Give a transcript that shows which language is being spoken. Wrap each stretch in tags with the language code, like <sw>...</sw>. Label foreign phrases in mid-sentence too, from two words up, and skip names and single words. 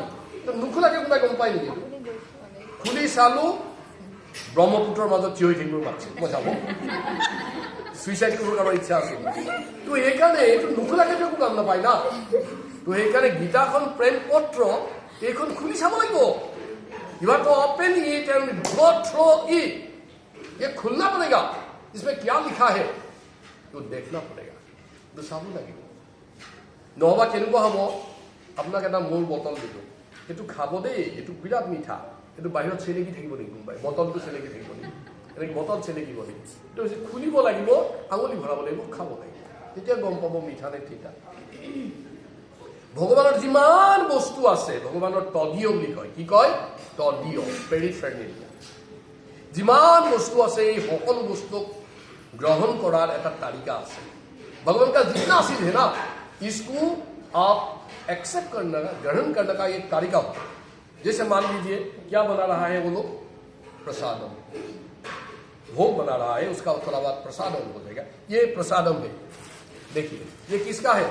<as>নোখোলাকে কোনোবাই গম পায় নেকি? খুলি চালো, ব্ৰহ্মপুত্ৰৰ মাজত থিয় হৈ থাকিব মাতিছে, মই যাব চুইচাইড কৰিব কাৰোবাৰ ইচ্ছা আছিল। তো সেইকাৰণে এইটো নোখোলাকে একো কাম নাপায় না। তো সেইকাৰণে গীতাখন প্ৰেম পত্ৰ, এইখন খুলি চাব লাগিব।</as> <en>You have to open it and go through it.</en> <hi>ये खुलना पड़ेगा, इसमें क्या लिखा है तो देखना पड़ेगा, तो</hi> <as>চাব লাগিব। নহবা কেনেকুৱা হ'ব, আপোনাক এটা মূল বটল দিলোঁ, এইটো খাব দেই, এইটো বিৰাট মিঠা, এইটো বাহিৰত চেলেকি থাকিব নেকি কোনোবাই? বটলটো চেলেকি থাকিব নেকি? এনেকৈ বটল চেলেকিব নেকি? এইটো খুলিব লাগিব, আঙুলি ভৰাব লাগিব, খাব লাগিব, তেতিয়া গম পাব মিঠা নে তিতা। ভগৱানৰ যিমান বস্তু আছে, ভগৱানৰ তদীয় বুলি কয়। কি কয়? তদীয়, পেৰিফেৰেনিয়া। যিমান বস্তু আছে এই সকলো বস্তুক গ্ৰহণ কৰাৰ এটা তালিকা আছে।</as> <hi>भगवान का जितना चीज है ना, इसको आप एक्सेप्ट करना, ग्रहण करने का एक तरीका होता है। जैसे मान लीजिए क्या बना रहा है वो लोग? प्रसादम, भोग बना रहा है, उसका थोड़ा बाद प्रसादम हो जाएगा। ये प्रसादम है, देखिए ये किसका है?</hi>